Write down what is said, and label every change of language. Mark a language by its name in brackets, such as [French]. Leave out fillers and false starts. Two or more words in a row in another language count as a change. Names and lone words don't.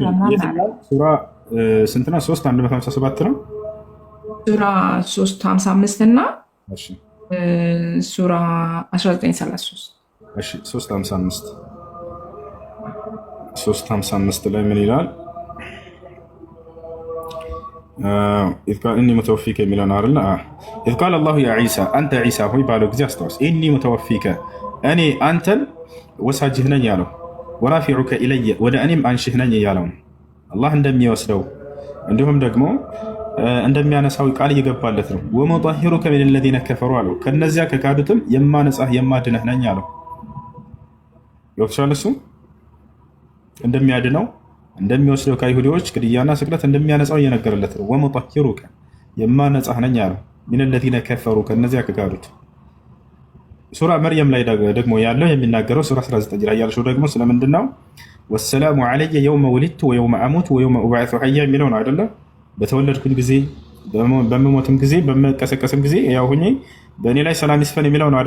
[Amharic] ሱራ ስንት ነው? 357 ነው። ሱራ 355 እና ሱራ 1933 እሺ 355 ላይ ምን ይላል? [Arabic] إذ قال إني متوفيك [Amharic] የሚለውን አይደል? [Arabic] إذ قال الله يا عيسى [Amharic] أنت عيسى ሆይ ባለው ጊዜ አስታውስ። [Arabic] إني متوفيك [Amharic] እኔ አንተን ወሳጅህ ነኝ ያለው ወራፊዑከ ኢለየ ወደ እኔም አንሽህ ነኝ ያለው አላህ እንደሚወስደው እንዲሁም ደግሞ እንደሚያነሳው ቃል እየገባለት ነው። [Arabic] ومطهرك من الذين كفروا [Amharic] አለው ከነዚያ ከካዱትም የማነጻህ የማድነህ ነኝ አለው። ይወክሻል እሱ እንደሚያድነው እንደሚወስደው ከይሁዲዎች ግድያና ስቅለት እንደሚያነጻው እየነገረለት ነው። ወሙጠሂሩከ የማነጻህ ነኝ አለው [Arabic] من الذين كفروا [Amharic] ከነዚያ ከካዱት። ሱራ መርየም ላይ ደግሞ ያለው የሚናገረው ሱራ 19 ላይ ያለው ደግሞ ስለምንድን ነው? [Arabic] والسلام علي يوم ولدت ويوم أموت ويوم أبعث حيا [Amharic] የሚለው ነው አይደለ? በተወለድኩኝ ጊዜ በምሞትም ጊዜ በመቀሰቀስም ጊዜ ያው ሁኜ በእኔ ላይ ሰላም ይስፈን የሚለው ነው አይደለ?